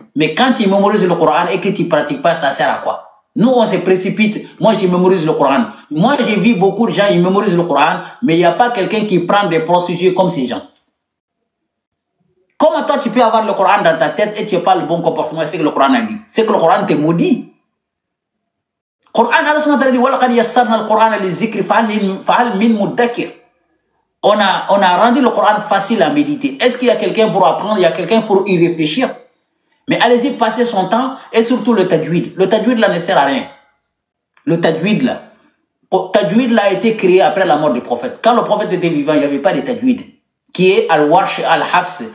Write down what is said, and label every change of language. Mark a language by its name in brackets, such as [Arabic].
[French] Mais quand tu mémorises le Coran et que tu ne pratiques pas, ça sert à quoi? Nous, on se précipite. Moi, je mémorise le Coran. Moi, j'ai vu beaucoup de gens, ils mémorisent le Coran, mais il n'y a pas quelqu'un qui prend des prostituées comme ces gens. Comment toi, tu peux avoir le Coran dans ta tête et tu n'as pas le bon comportement? C'est ce que le Coran a dit. C'est que le Coran te maudit. Coran, Allah SWT dit, [Arabic] وَلَقَدْ يَسَّرْنَا الْقُرْآنَ لِلذِّكْرِ فَهَلْ مِن مُدَّكِرٍ. [French] On a rendu le Coran facile à méditer. Est-ce qu'il y a quelqu'un pour apprendre? Il y a quelqu'un pour y réfléchir? Mais allez-y, passez son temps et surtout le tajwid. Le tajwid là ne sert à rien. Le tajwid là a été créé après la mort du prophète. Quand le prophète était vivant, il n'y avait pas de tajwid. Qui est al-warsh, al-hafs.